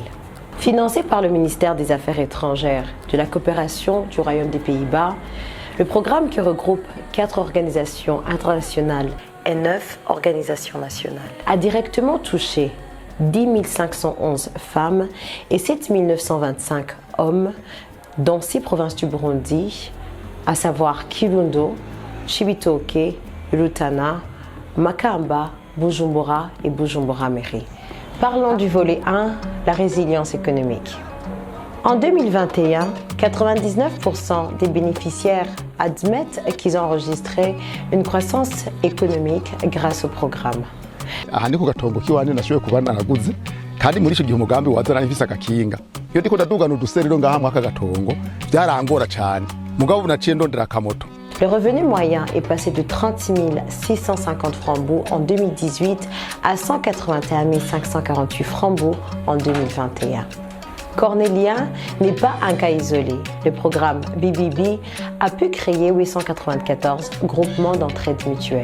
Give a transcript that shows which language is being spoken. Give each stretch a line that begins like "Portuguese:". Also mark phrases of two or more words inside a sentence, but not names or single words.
French: Financé par le ministère des Affaires étrangères, de la coopération du Royaume des Pays-Bas, le programme qui regroupe 4 organisations internationales et 9 organisations nationales a directement touché 10 511 femmes et 7 925 hommes dans 6 provinces du Burundi, à savoir Kirundo, Cibitoke, Rutana, Makamba, Bujumbura et Bujumbura-Mairie. Parlons du volet 1, la résilience économique. En 2021, 99% des bénéficiaires admettent qu'ils ont enregistré une croissance économique grâce au programme.
Rundi: Aha ni ku gatongo kiwane nashoboye kuba naraguze kandi muri ico gihe umugambi wazana ifise agakinga. Iyo ndiko ndadugana uduserero ngaha mwaka gatongo byarangora cyane. Mugabo naciye ndondera akamoto.
French: Le revenu moyen est passé de 36 650 francs BOU en 2018 à 181 548 francs BOU en 2021. Cornélien n'est pas un cas isolé. Le programme BBB a pu créer 894 groupements d'entraide mutuelle.